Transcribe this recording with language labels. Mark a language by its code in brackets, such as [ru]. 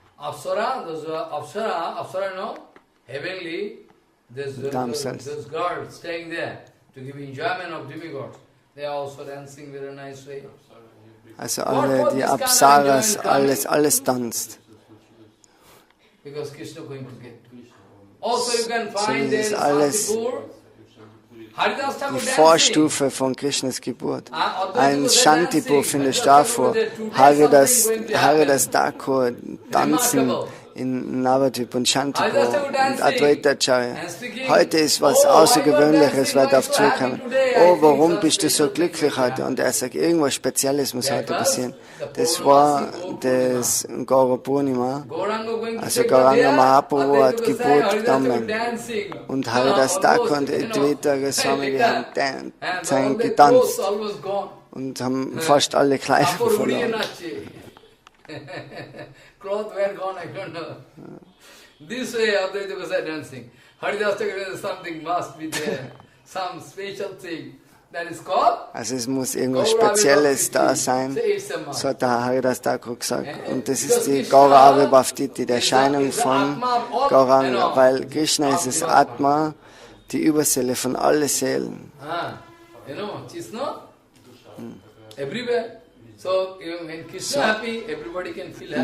[en] Apsara, those Apsara, heavenly, those girls staying there to give enjoyment of demigods. They are also dancing very nice way. [de] Also alle, die Apsaras, alles tanzt. [en] Because Krishna going to get. Also you can find [de] das ist alles die Vorstufe von Krishnas Geburt. Ein Shantipur findest du davor. Haridas Thakur tanzen in Navadvip und Shantipur und Advaitacharya. Heute ist was Außergewöhnliches, weil darauf zukommen. Oh, warum bist du so glücklich heute? Und er sagt, irgendwas Spezielles muss heute passieren. Das war das Gaura Purnima. Also Gauranga Mahaprabhu hat Geburt genommen. Und Haridas Thakur und Advaita Goswami, die haben getanzt und haben fast alle Kleider verloren. [en] Cloth were gone, I don't know. This way Advaita was dancing. Haridas Thakur, something must be there. Some special thing. That is called. [de] Also es muss irgendwas Spezielles da sein, so hat der Haridas Thakur gesagt. Und das ist die Gaura Avibhavtiti, die Erscheinung von Gauranga, weil Krishna ist das Atma, die Überseele von allen Seelen. [en] Krishna, everywhere. So, when Krishna happy, everybody can feel happy.